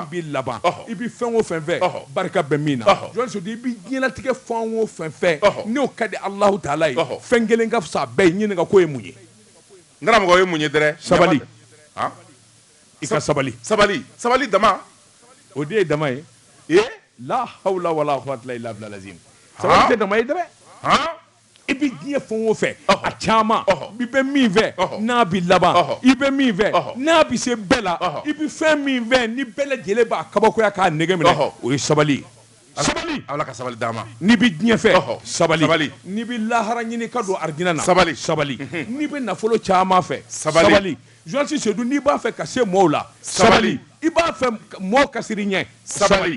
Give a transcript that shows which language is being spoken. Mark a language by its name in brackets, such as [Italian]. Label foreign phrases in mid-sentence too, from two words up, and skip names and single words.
[Bambara] min b'i laban i bɛ fɛn o fɛn fɛ barika bɛ min na journaliste Seydou i bɛ diɲɛlatigɛ fɛn o fɛn fɛ n'o ka di [Arabic] الله تعالى [Bambara] ye fɛn kelen ka fisa bɛɛ ye ɲininka ko ye mun ye n karamɔgɔ ye mun ye dɛrɛ sabali i ka sabali dama o de ye dama ye [Arabic] لا حول ولا قوة إلا بالله [Bambara] lazim sabali tɛ dama ye dɛrɛ i bɛ diɲɛ fɛn o fɛ a caman i bɛ min fɛ n'a bɛ laban i bɛ min fɛ n'a bɛ se bɛɛ la i bɛ fɛn min fɛ ni bɛɛ lajɛlen b'a kabakoya k'a nege minɛ o ye sabali sabali Ala ka sabali d'a ma n'i bɛ diɲɛ fɛ sabali n'i bɛ lahara ɲini ka don arijinɛ na sabali n'i bɛ nafolo caman fɛ sabali journaliste Seydou n'i b'a fɛ ka se mɔɔw la sabali i b'a fɛ mɔɔw ka siri ɲɛ sabali